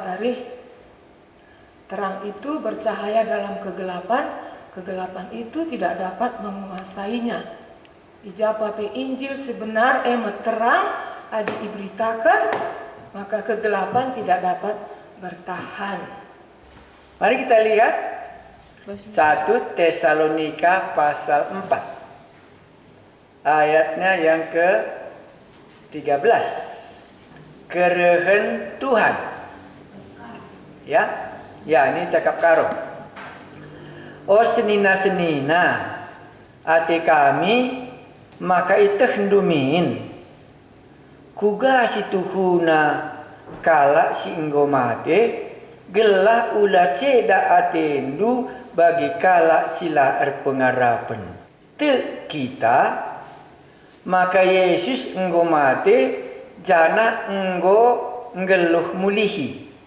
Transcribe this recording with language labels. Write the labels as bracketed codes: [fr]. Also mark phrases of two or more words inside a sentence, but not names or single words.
[id] terang itu bercahaya dalam kegelapan, kegelapan itu tidak dapat menguasainya. [btx] Ijapa pe Injil sebenar terang adi diberitakan, maka [id] kegelapan tidak dapat bertahan. Mari kita lihat 1 Tesalonika pasal 4 ayatnya yang ke-13. [btx] Kerehen Tuhan. [id] Ya, ini cakap karo. [btx] Oh senina-senina ate kami maka itu hendumin kuga si tuhuna kala si enggo mate gelah ula ceda atendu bagi kala sila erpengarapan te kita maka Yesus enggo mate jana enggo ngeluh mulihi